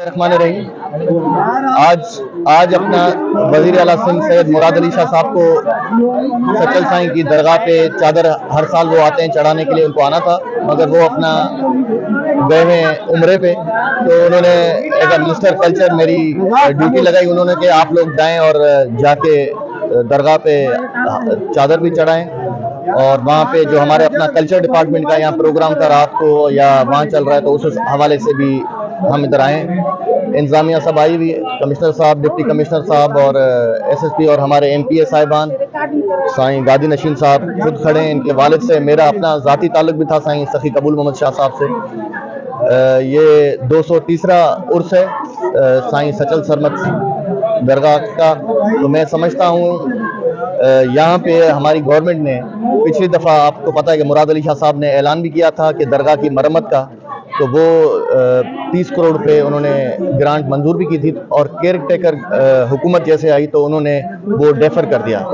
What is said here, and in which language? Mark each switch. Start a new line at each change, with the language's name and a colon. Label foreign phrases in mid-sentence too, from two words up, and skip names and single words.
Urdu: رحمان الرحیم۔ آج آج اپنا وزیر اعلیٰ سندھ سید مراد علی شاہ صاحب کو سچل سائیں کی درگاہ پہ چادر ہر سال وہ آتے ہیں چڑھانے کے لیے، ان کو آنا تھا مگر وہ اپنا گئے ہیں عمرے پہ، تو انہوں نے
English: as a minister culture
Urdu: میری ڈیوٹی لگائی. انہوں نے کہ آپ لوگ جائیں اور جا کے درگاہ پہ چادر بھی چڑھائیں اور وہاں پہ جو ہمارے اپنا
English: culture department
Urdu: کا یہاں پروگرام تھا رات کو یا وہاں چل رہا ہے، تو اس حوالے سے بھی ہم ادھر آئے. انتظامیہ سب آئی ہوئی ہے، کمشنر صاحب,
English: deputy commissioner
Urdu: صاحب اور ایس ایس پی اور ہمارے ایم پی اے صاحبان، سائیں گادی نشین صاحب خود کھڑے ہیں. ان کے والد سے میرا اپنا ذاتی تعلق بھی تھا سائیں سخی قبول محمد شاہ صاحب سے. یہ 230واں عرس ہے سائیں سچل سرمت درگاہ کا. تو میں سمجھتا ہوں یہاں پہ ہماری گورنمنٹ نے پچھلی دفعہ، آپ کو پتا ہے کہ مراد علی شاہ صاحب نے اعلان بھی کیا تھا کہ درگاہ کی مرمت کا، تو وہ 30 کروڑ روپے انہوں نے گرانٹ منظور بھی کی تھی اور
English: care taker
Urdu: حکومت جیسے آئی تو انہوں نے وہ ڈیفر کر دیا.